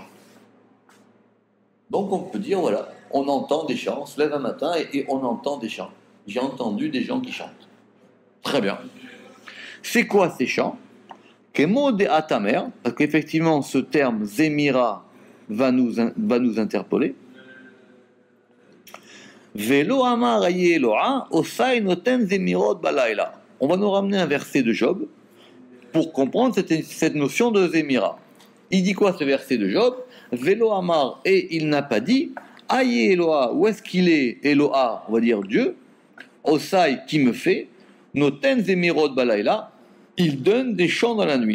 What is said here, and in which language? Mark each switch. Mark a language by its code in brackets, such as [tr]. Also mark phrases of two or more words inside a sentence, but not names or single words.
[fr] Donc on peut dire, voilà, on entend des chants, on se lève un matin et on entend des chants. J'ai entendu des gens qui chantent. Très bien. C'est quoi ces chants? Kemo de atamer, parce qu'effectivement ce terme zemira va nous interpeller. [he] ולא אמר איה אלוה עשי נתן זמרות בלילה. [fr] On va nous ramener un verset de Job pour comprendre cette notion de Zémira. Il dit quoi ce verset de Job? [he] ולא אמר, [fr] et il n'a pas dit [he] איה אלוה, [fr] où est-ce qu'il est Eloha, on va dire Dieu, Osai qui me fait, [he] נתן זמרות בלילה, [fr] il donne des chants dans la nuit.